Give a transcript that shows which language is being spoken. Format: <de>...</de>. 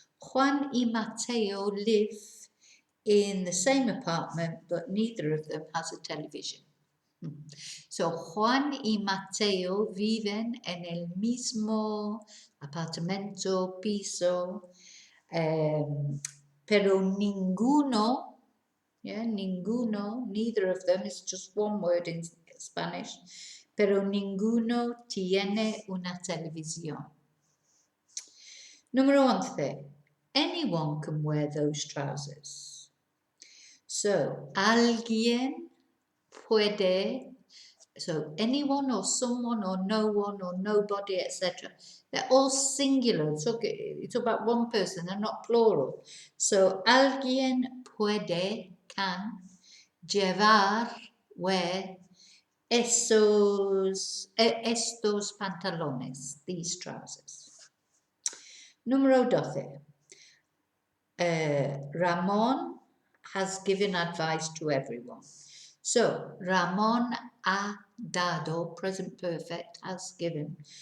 <en>Juan y Mateo live in the same apartment, but neither of them has a television.</en> <es>So, Juan y Mateo viven en el mismo apartamento, piso, pero ninguno,</es> <en>neither of them, is just one word in Spanish,</en> <es>pero ninguno tiene una televisión. Número 11.</es> <en>Anyone can wear those trousers. So,</en> <es>alguien puede,</es> <en>so anyone or someone or no one or nobody, etc. They're all singular. So it's about one person, they're not plural. So,</en> <es>alguien puede,</es> <en>can,</en> <es>llevar,</es> <en>wear,</en> <es>estos pantalones,</es> <en>these trousers.</en> <es>Número 12.</es> <en>Ramón has given advice to everyone. So, Ramón</en> <es>ha dado,</es> <en>present perfect, has given.</en>